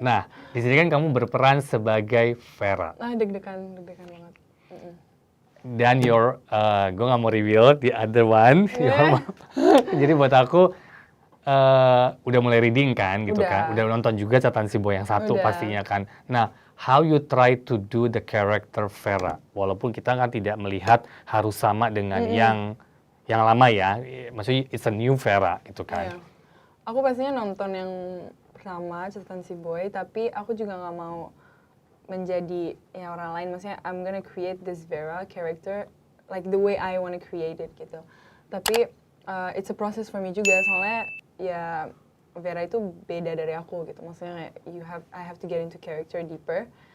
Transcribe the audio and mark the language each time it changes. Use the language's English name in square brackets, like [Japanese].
[Indonesian] Nah, di sini kan kamu berperan sebagai Vera. Deg-degan banget. Dan gue nggak mau [English] reveal the other one. [Indonesian] Jadi buat aku udah mulai reading kan gitu kan. Udah nonton juga Catatan Si Boy yang satu pastinya kan. [English] Nah, how you try to do the character Vera? [Indonesian] Walaupun kita kan tidak melihat harus sama dengan yang lama ya. Maksudnya [English] it's a new Vera [Indonesian] gitu kan. Iya. Aku pastinya nonton yang pertama Catatan Si Boy, tapi aku juga nggak mau menjadi ya orang lain. Maksudnya [English] I'm gonna create this Vera character like the way I wanna create it [Indonesian] gitu. Tapi [English] it's a process for me [Indonesian] juga, soalnya ya Vera itu beda dari aku gitu. Maksudnya [English] I have to get into character deeper.